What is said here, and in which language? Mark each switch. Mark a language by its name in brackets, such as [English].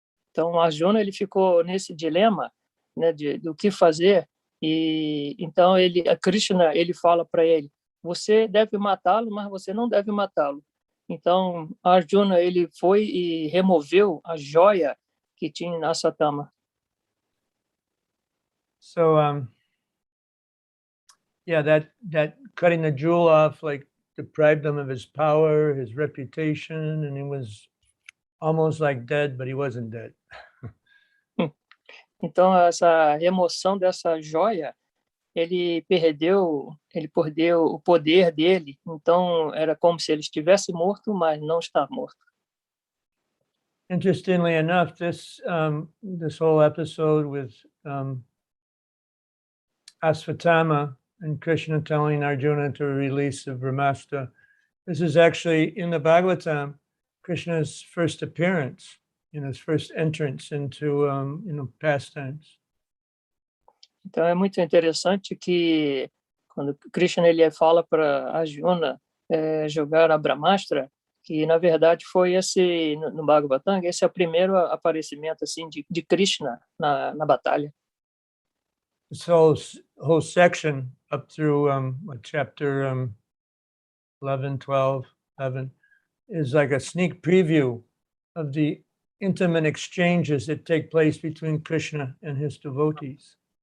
[Portuguese] Então Arjuna ele ficou nesse dilema, né, do que fazer, e então Krishna ele fala para ele, você deve matá-lo, mas você não deve matá-lo. Então Arjuna ele foi e removeu a joia que tinha na Asvatthama. [English] So yeah, that cutting the jewel off like deprived him of his power, his reputation, and he was almost like dead, but he wasn't dead. [Portuguese] Então, essa remoção dessa joia, ele perdeu o poder dele. Então, era como se ele estivesse morto, mas não está morto. [English] Interestingly enough, this whole episode with Asvatthama and Krishna telling Arjuna to release the Brahmastra, this is actually in the Bhagavatam, Krishna's first appearance, his first entrance into pastimes. [Portuguese] Então, é muito interessante que quando Krishna ele fala para Arjuna jogar a Brahmastra, que na verdade foi esse, no Bhagavatam, esse é o primeiro aparecimento assim, de Krishna na batalha. [English] This whole section up through chapter 11, 12, 11 is like a sneak preview of the intimate exchanges that take place between Krishna and his devotees.